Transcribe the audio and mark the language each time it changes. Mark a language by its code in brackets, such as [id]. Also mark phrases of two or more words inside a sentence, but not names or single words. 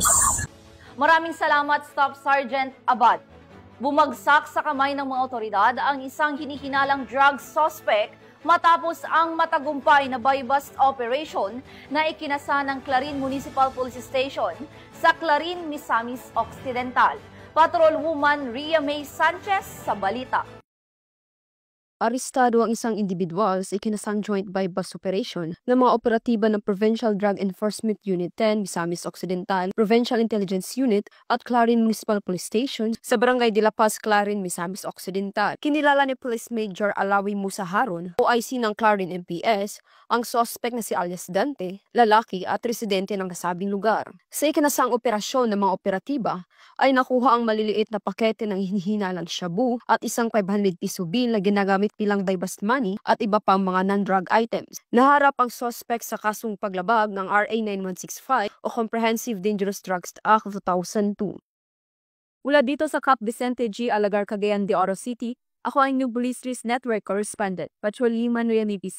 [tl] Maraming salamat, Staff Sergeant Abad. Bumagsak sa kamay ng mga otoridad ang isang hinihinalang drug suspect matapos ang matagumpay na [en] buy-bust operation [tl] na ikinasa ng Clarin Municipal Police Station sa Clarin, Misamis Occidental. Patrolwoman Ria May Sanchez sa balita. Arestado ang isang individual sa ikinasang [en] joint buy-bust operation [tl] ng mga operatiba ng Provincial Drug Enforcement Unit 10, Misamis Occidental, Provincial Intelligence Unit at Clarin Municipal Police Station sa Barangay de la Paz, Clarin, Misamis Occidental. Kinilala ni Police Major Alawi Musa Haron, OIC ng Clarin MPS, ang suspect na si alias Dante, lalaki at residente ng nasabing lugar. Sa ikinasang operasyon ng mga operatiba, ay nakuha ang maliliit na pakete ng hinihinalang shabu at isang 500 piso bill na ginagamit ginamit bilang [en] buy-bust money [tl] at iba pang mga [en] non-drug items. [tl] Naharap ang suspect sa kasong paglabag ng RA 9165 o Comprehensive Dangerous Drugs Act of 2002. Mula dito sa Cap Vicente G. Alagar, Cagayan de Oro City, ako ang inyong Police News Network Correspondent, Patrolman Noemi P.